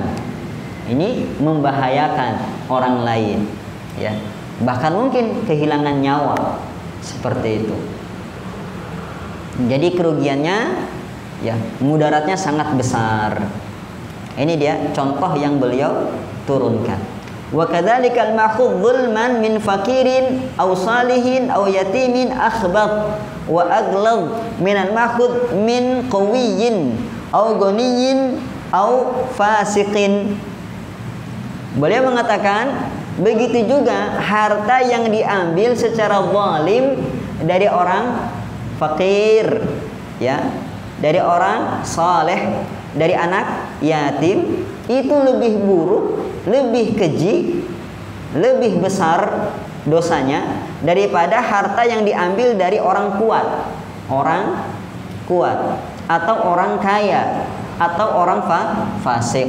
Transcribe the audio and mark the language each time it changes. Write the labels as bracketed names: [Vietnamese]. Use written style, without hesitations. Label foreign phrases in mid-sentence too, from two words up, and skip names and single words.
[Indonesian] Ini membahayakan orang lain, ya. Bahkan mungkin kehilangan nyawa, seperti itu. Jadi kerugiannya, ya, mudaratnya sangat besar. Ini dia contoh yang beliau turunkan. [Arabic] وكذلك المأخوذ ظلما من فقير أو صالح أو يتيم أخبث وأغلظ من المأخوذ من قوي أو غني أو فاسق. [Indonesian] Beliau mengatakan, begitu juga harta yang diambil secara zalim dari orang fakir, ya, dari orang saleh, dari anak yatim, itu lebih buruk, lebih keji, lebih besar dosanya daripada harta yang diambil dari orang kuat atau orang kaya atau orang fasik.